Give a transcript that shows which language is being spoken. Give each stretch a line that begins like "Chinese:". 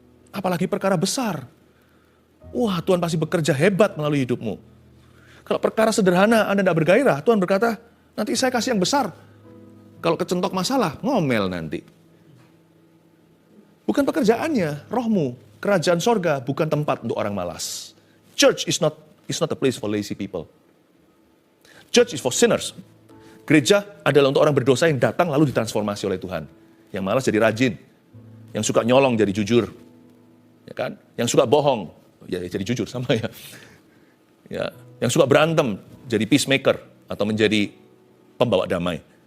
Indonesian: Apalagi perkara besar. Wah, Tuhan pasti bekerja hebat melalui hidupmu. Kalau perkara sederhana Anda tidak bergairah, Tuhan berkata, nanti saya kasih yang besar. Kalau kecentok masalah, ngomel nanti. Bukan pekerjaannya, rohmu. Kerajaan sorga bukan tempat untuk orang malas.
English: Church is not a place for lazy people. Church is for sinners.
Indonesian: Gereja adalah untuk orang berdosa yang datang lalu ditransformasi oleh Tuhan. Yang malas jadi rajin. Yang suka nyolong jadi jujur. Ya kan? Yang suka bohong, ya jadi jujur sama ya. Ya, yang suka berantem jadi peacemaker atau menjadi pembawa damai.